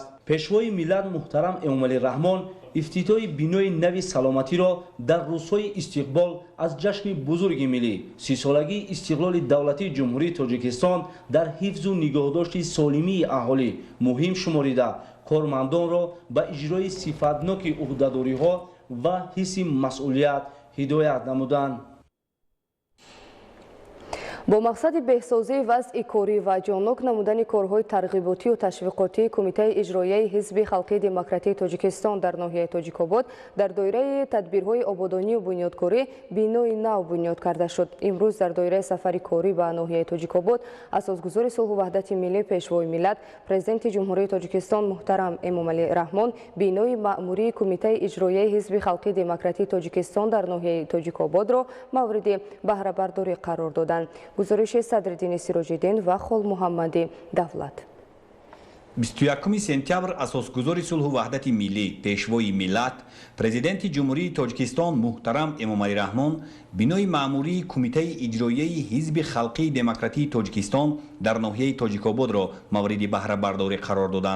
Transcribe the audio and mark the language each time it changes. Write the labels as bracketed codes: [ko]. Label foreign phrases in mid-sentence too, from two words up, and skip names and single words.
[tg] пешвои миллат муҳтарам Эмомалӣ Раҳмон ифтитоҳи бинои нави саломатиро дар рӯзҳои истиқбол аз ҷашни бузурги миллӣ 30-солагии истиқлоли давлатии ҷумҳурии Тоҷикистон дар ҳифзу нигоҳдошти солимии аҳолӣ муҳим шуморида кормандонро ба иҷрои сифатноки уҳдадориҳо ва ҳисси масъулият ҳидоят намуданд. [fa] با مقصد بهسازی وضع کاری و جانک نمودن کارهای ترغیباتی و تشویقاتی کمیته اجرایی حزب خلقی دموکراتی تاجیکستان در ناحیه تاجیک‌آباد در دایره تدبیرهای آبادانی و بنیادکاری بینای نو بنیاد کرده شد. امروز در دایره سفری کاری به ناحیه تاجیک‌آباد اساسگزاری صلح و وحدت ملی پیشوای ملت پرزیدنت جمهوری تاجیکستان محترم امامعلی رحمان بینای مأموری کمیته اجرایی حزب خلقی دموکراتی تاجیکستان در ناحیه تاجیک‌آباد را مورد بهره برداری قرار دادند. گزارش صدرالدین سیراج‌الدین و خال محمدی دولت. [tg] 21 сентябр асосгузори сулҳу ваҳдати миллӣ пешвои миллат президенти ҷумҳурии тоҷикистон муҳтарам эмомалӣ раҳмон бинои маъмурии кумитаи иҷроияи ҳизби халқии демократии тоҷикистон дар ноҳияи тоҷикободро мавриди баҳрабардорӣ қарор доданд.